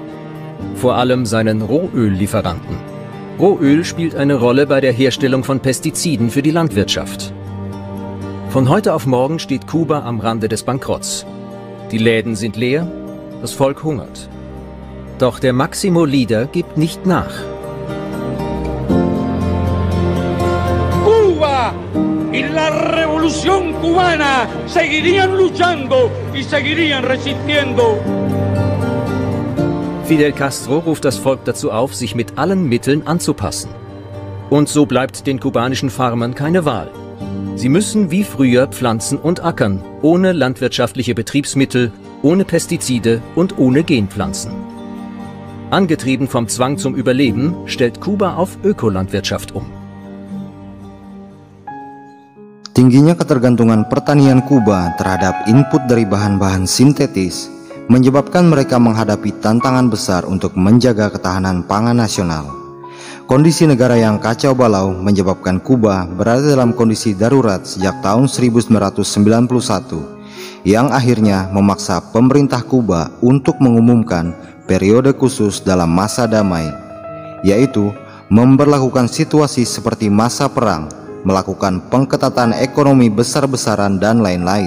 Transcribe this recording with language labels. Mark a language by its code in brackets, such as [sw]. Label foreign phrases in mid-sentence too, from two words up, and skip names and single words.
[de] Vor allem seinen Rohöllieferanten. Rohöl spielt eine Rolle bei der Herstellung von Pestiziden für die Landwirtschaft. Von heute auf morgen steht Kuba am Rande des Bankrotts. Die Läden sind leer, das Volk hungert. Doch der Maximo-Leader gibt nicht nach. [es] Cuba y la revolución cubana seguirían luchando y seguirían resistiendo. [de] Fidel Castro ruft das Volk dazu auf, sich mit allen Mitteln anzupassen. Und so bleibt den kubanischen Farmern keine Wahl. Sie müssen wie früher pflanzen und ackern, ohne landwirtschaftliche Betriebsmittel, ohne Pestizide und ohne Genpflanzen. Angetrieben vom Zwang zum Überleben, stellt Kuba auf Ökolandwirtschaft um. [id] Tingginya ketergantungan pertanian Kuba terhadap input dari bahan-bahan sintetis menyebabkan mereka menghadapi tantangan besar untuk menjaga ketahanan pangan nasional. Kondisi negara yang kacau balau menyebabkan Kuba berada dalam kondisi darurat sejak tahun 1991, yang akhirnya memaksa pemerintah Kuba untuk mengumumkan periode khusus dalam masa damai, yaitu memberlakukan situasi seperti masa perang, melakukan pengetatan ekonomi besar-besaran, dan lain-lain.